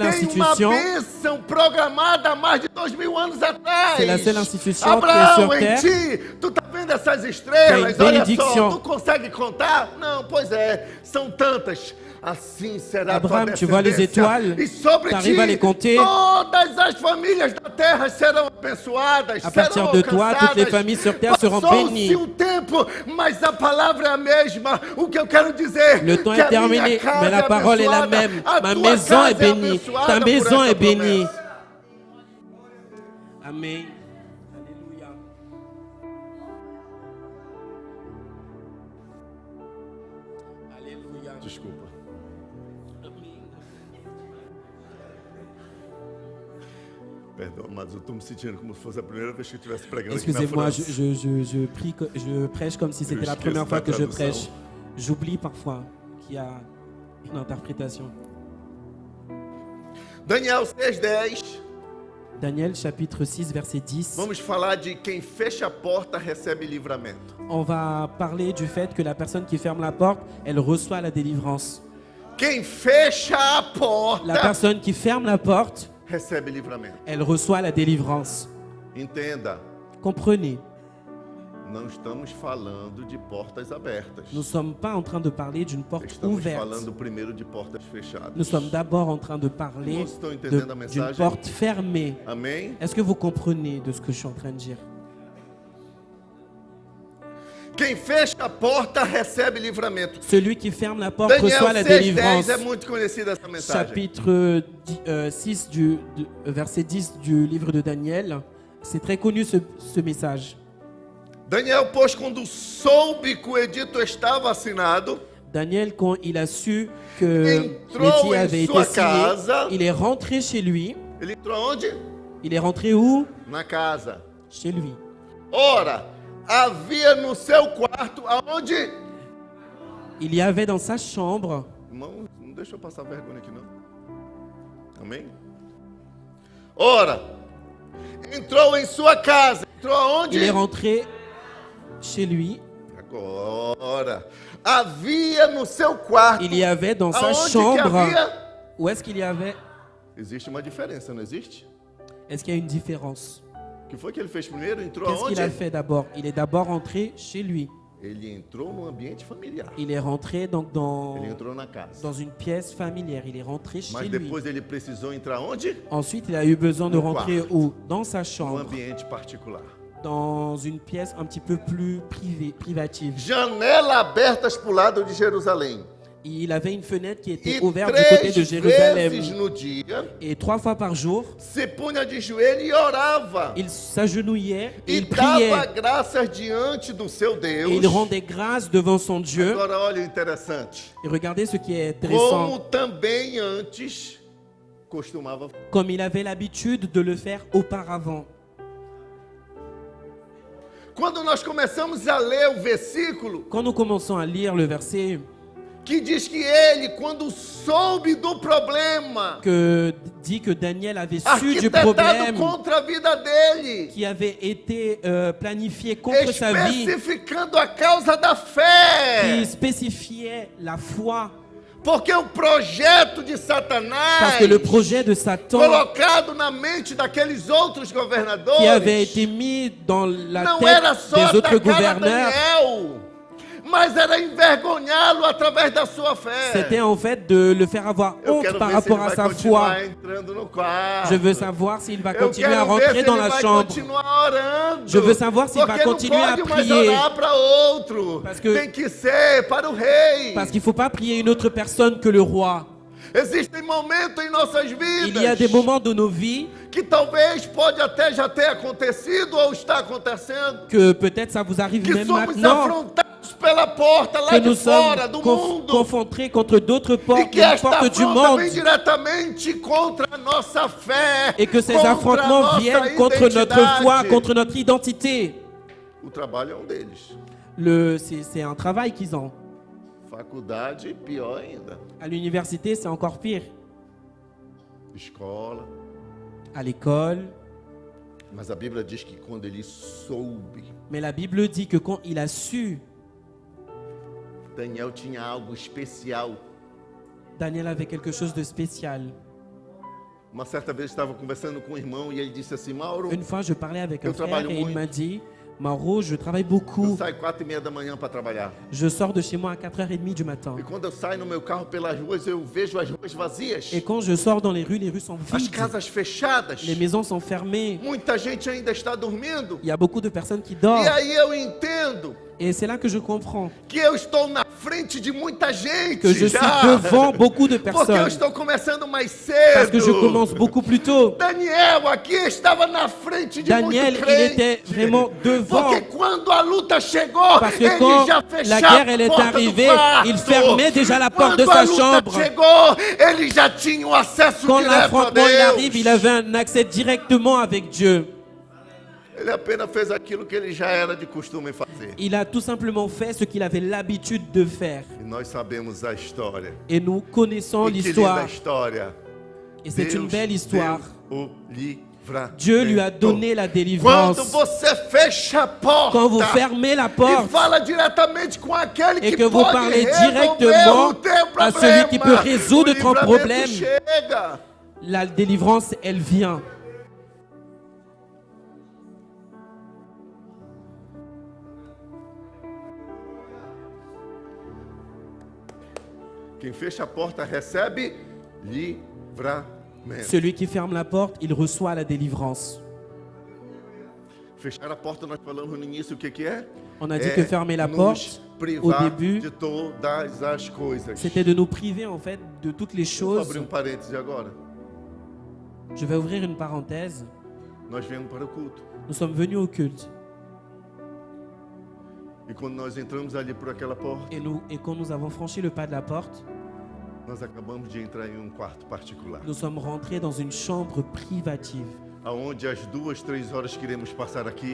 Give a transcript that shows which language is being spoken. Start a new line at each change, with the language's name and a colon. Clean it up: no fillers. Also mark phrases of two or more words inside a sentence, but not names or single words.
Portuguese: tem
French: institution-
Portuguese: uma bênção programada há mais de 2000 anos atrás.
French: C'est la seule institution
Portuguese: Abraão,
French: qui est sur
Portuguese: em
French: terre.
Portuguese: ti, tu tá vendo essas estrelas? Tem Olha só,
French: benediction.
Portuguese: tu consegue contar? Não, pois é, são tantas. Assim será a tua
French: Abraham, tu vois les
Portuguese: descendência.
French: étoiles?
Portuguese: E sobre
French: T'arrives
Portuguese: ti,
French: à les compter?
Portuguese: todas as famílias da terra serão abençoadas,
French: À partir
Portuguese: serão
French: de toi, toutes les
Portuguese: alcançadas.
French: familles sur terre seront
Portuguese: Passou-se
French: bénies.
Portuguese: o tempo, mas a palavra é a mesma. O que eu quero dizer
French: Le temps
Portuguese: que
French: est
Portuguese: a minha
French: terminé,
Portuguese: casa
French: mais la parole est la
Portuguese: abençoada,
French: même.
Portuguese: a
French: Ma
Portuguese: tua
French: maison
Portuguese: casa
French: est bénie.
Portuguese: abençoada
French: Ta
Portuguese: por
French: maison
Portuguese: essa
French: est bénie.
Portuguese: promessa.
French: Amen. Alléluia. Alléluia.
Portuguese: Desculpa. Perdão, mas eu estou me sentindo como se fosse a primeira vez que eu estivesse pregando aqui na
French: Excusez-moi,
Portuguese: França.
French: je prêche comme si c'était la
Portuguese: esqueço
French: première fois
Portuguese: da
French: que je
Portuguese: tradução.
French: prêche. J'oublie parfois qu'il y a une interprétation. Daniel 6:10. Daniel chapitre 6 verset 10.
Portuguese: Vamos falar de quem fecha a porta recebe livramento.
French: On va parler du fait que la personne qui ferme la porte, elle reçoit la délivrance.
Portuguese: Quem fecha a
French: La
Portuguese: porta
French: personne qui ferme la porte,
Portuguese: recebe livramento.
French: elle reçoit la délivrance.
Portuguese: Entenda,
French: Comprenez,
Portuguese: não estamos falando de portas abertas.
French: nous ne sommes pas en train de parler d'une porte
Portuguese: Estamos
French: ouverte.
Portuguese: falando primeiro de portas fechadas.
French: Nous sommes d'abord en train de parler
Portuguese: Irmãos, estão entendendo a
French: d'une
Portuguese: mensagem?
French: porte fermée.
Portuguese: Amém?
French: Est-ce que vous comprenez de ce que je suis en train de dire?
Portuguese: Quem fecha a porta recebe livramento.
French: Celui qui ferme la porte
Portuguese: Daniel
French: reçoit la
Portuguese: 6:10
French: délivrance.
Portuguese: é muito conhecida essa mensagem.
French: Chapitre 6 verset 10 du livre de Daniel. C'est très connu ce message.
Portuguese: Daniel, pois, quando soube que o edito estava assinado,
French: Daniel, quand il a su que
Portuguese: Entrou
French: l'édit
Portuguese: em
French: avait
Portuguese: sua
French: été signé,
Portuguese: casa.
French: il est rentré chez lui.
Portuguese: ele entrou aonde?
French: Il est rentré où?
Portuguese: Na casa.
French: Chez lui.
Portuguese: Ora, havia no seu quarto, aonde?
French: Il y avait dans sa chambre.
Portuguese: Irmão, não deixa eu passar vergonha aqui, não. Amém? Ora, entrou em sua casa. Entrou aonde?
French: Il est rentré chez lui.
Portuguese: Agora, havia no seu quarto.
French: Il y avait dans sa
Portuguese: Aonde que
French: chambre.
Portuguese: havia?
French: Où est-ce qu'il y avait?
Portuguese: Existe uma diferença, não existe?
French: Est-ce qu'il y a une différence?
Portuguese: O que foi que ele fez primeiro? Entrou
French: Qu'est-ce
Portuguese: aonde?
French: qu'il a fait d'abord? Il est d'abord rentré chez lui.
Portuguese: Ele entrou no ambiente familiar.
French: Il est rentré donc
Portuguese: Ele entrou na casa.
French: dans une pièce familière. Il est rentré chez
Portuguese: Mas
French: lui.
Portuguese: depois ele precisou entrar onde?
French: Ensuite, il a eu besoin de
Portuguese: No
French: rentrer
Portuguese: quarto.
French: où? Dans sa
Portuguese: No
French: chambre,
Portuguese: ambiente particular.
French: dans une pièce un petit peu plus privative.
Portuguese: Janela abertas para o lado de Jerusalém.
French: Il avait une fenêtre qui était
Portuguese: E
French: ouverte du côté de
Portuguese: 3
French: Jérusalem.
Portuguese: vezes no dia,
French: Et 3 fois par jour,
Portuguese: se punha de joelho e orava.
French: il s'agenouillait et
Portuguese: E
French: il priait.
Portuguese: dava graças diante do seu Deus.
French: Et il rendait grâce devant son Dieu.
Portuguese: Agora olha o interessante.
French: Et regardez ce qui est intéressant.
Portuguese: Como também antes costumava.
French: Comme il avait l'habitude de le faire auparavant.
Portuguese: Quando nós começamos a ler o versículo
French: Quand nous commençons à lire le verset
Portuguese: que diz que ele, quando soube do problema,
French: que dit que Daniel avait su du
Portuguese: arquitetado
French: problème
Portuguese: contra a vida dele,
French: qui avait été planifié contre sa vie,
Portuguese: especificando a causa da
French: qui
Portuguese: fé,
French: spécifiait la foi.
Portuguese: porque o projeto de Satanás,
French: Parce que le projet de Satan
Portuguese: colocado na mente daqueles outros governadores,
French: qui avait été mis dans la
Portuguese: não era
French: tête
Portuguese: só
French: des autres
Portuguese: atacar a
French: gouverneurs,
Portuguese: Daniel, mas era envergonhá-lo através da sua fé.
French: c'était en fait de le faire avoir
Portuguese: Eu
French: honte
Portuguese: quero
French: par
Portuguese: ver se ele
French: rapport à
Portuguese: vai
French: sa foi.
Portuguese: continuar entrando no quarto.
French: Je veux savoir s'il va
Portuguese: Eu
French: continuer à
Portuguese: quero ver
French: rentrer
Portuguese: se
French: dans
Portuguese: ele
French: la
Portuguese: vai
French: chambre.
Portuguese: continuar orando.
French: Je veux savoir s'il va
Portuguese: Porque
French: continuer
Portuguese: não
French: à
Portuguese: pode mais
French: prier.
Portuguese: orar para outro.
French: Parce que-
Portuguese: Tem que ser para o rei.
French: Parce qu'il ne faut pas prier une autre personne que le roi.
Portuguese: Existem momentos em nossas vidas
French: Il y a des moments de nos vies
Portuguese: que talvez pode até já ter acontecido ou está acontecendo,
French: que peut-être ça vous arrive
Portuguese: que
French: même
Portuguese: somos
French: maintenant,
Portuguese: afrontados pela porta lá
French: que
Portuguese: de
French: nous
Portuguese: fora
French: sommes
Portuguese: do mundo,
French: confrontés contre d'autres
Portuguese: e
French: portes,
Portuguese: que
French: des
Portuguese: esta
French: portes du
Portuguese: afronta
French: monde,
Portuguese: vem diretamente contra a nossa fé,
French: et que ces
Portuguese: contra a
French: affrontements
Portuguese: nossa
French: viennent contre notre
Portuguese: identidade.
French: foi, contre notre identité.
Portuguese: O trabalho é um deles.
French: C'est un travail qu'ils ont.
Portuguese: Faculdade, pior ainda.
French: À l'université, c'est encore pire.
Portuguese: Escola.
French: À l'école.
Portuguese: Mas a Bíblia diz que quando ele soube,
French: Mais la Bible dit que quand il a su,
Portuguese: Daniel tinha algo especial.
French: Daniel avait quelque chose de spécial.
Portuguese: Uma certa vez eu estava conversando com um irmão e ele disse assim: Mauro,
French: Une fois, je parlais avec un
Portuguese: Eu
French: frère
Portuguese: trabalho
French: et il
Portuguese: muito.
French: m'a dit, Mauro, je travaille
Portuguese: eu
French: beaucoup.
Portuguese: saio 4h30 da manhã para trabalhar.
French: Je sors de chez moi à 4h30 du matin.
Portuguese: E quando eu saio no meu carro pelas ruas, eu vejo as ruas vazias.
French: Et quand je sors dans les rues sont
Portuguese: As
French: vides.
Portuguese: casas fechadas.
French: Les maisons sont fermées.
Portuguese: Muita gente ainda está dormindo.
French: Il y a beaucoup de personnes qui dorment.
Portuguese: E aí eu entendo
French: Et c'est là que je comprends
Portuguese: que eu estou na frente de muita gente
French: que je suis
Portuguese: já.
French: devant beaucoup de
Portuguese: Porque eu
French: personnes.
Portuguese: estou começando mais
French: Parce que je
Portuguese: cedo.
French: commence beaucoup plus tôt.
Portuguese: Daniel aqui estava na frente de
French: Daniel,
Portuguese: muito
French: il
Portuguese: crente.
French: était vraiment devant.
Portuguese: Porque quando a luta chegou,
French: Parce que
Portuguese: ele
French: quand
Portuguese: já
French: la
Portuguese: fechava
French: guerre elle
Portuguese: a
French: est
Portuguese: porta
French: arrivée,
Portuguese: do quarto.
French: il fermait déjà la porte de
Portuguese: Quando a
French: sa
Portuguese: luta
French: chambre.
Portuguese: chegou, ele já tinha o acesso
French: Quand
Portuguese: direto a
French: l'affrontement il
Portuguese: Deus.
French: arrive, il avait un accès directement avec Dieu.
Portuguese: Ele apenas fez aquilo que ele já era de costume fazer.
French: Il a tout simplement fait ce qu'il avait l'habitude de faire.
Portuguese: E nós sabemos a história.
French: Et nous connaissons
Portuguese: E que linda
French: l'histoire.
Portuguese: história.
French: Et c'est une belle histoire.
Portuguese: deu o livramento.
French: Dieu lui a donné la délivrance.
Portuguese: Quando você fecha a porta
French: Quand vous fermez la
Portuguese: e
French: porte
Portuguese: fala diretamente com aquele
French: et
Portuguese: que
French: que vous
Portuguese: pode
French: parlez
Portuguese: resolver
French: directement
Portuguese: o teu
French: à celui qui peut
Portuguese: problema,
French: résoudre
Portuguese: o
French: ton
Portuguese: livramento
French: problème.
Portuguese: chega.
French: la délivrance, elle vient.
Portuguese: Quem fecha a porta recebe livramento.
French: Celui qui ferme la porte, il reçoit la délivrance.
Portuguese: Fechar a porta, nós falamos no início o que que é?
French: On a dit que fermer la
Portuguese: nos
French: porte, au
Portuguese: privar
French: début,
Portuguese: de todas as coisas.
French: c'était de nous priver en fait de toutes les
Portuguese: Vou
French: choses.
Portuguese: abrir parêntese agora.
French: Je vais ouvrir une parenthèse.
Portuguese: Nós viemos para o culto.
French: Nous sommes venus au culte
Portuguese: E quando nós entramos ali por aquela porta,
French: et quand nous avons franchi le pas de la porte,
Portuguese: nós acabamos de entrar em quarto particular.
French: nous sommes rentrés dans une chambre privative.
Portuguese: Aonde as 2, 3 horas que iremos passar aqui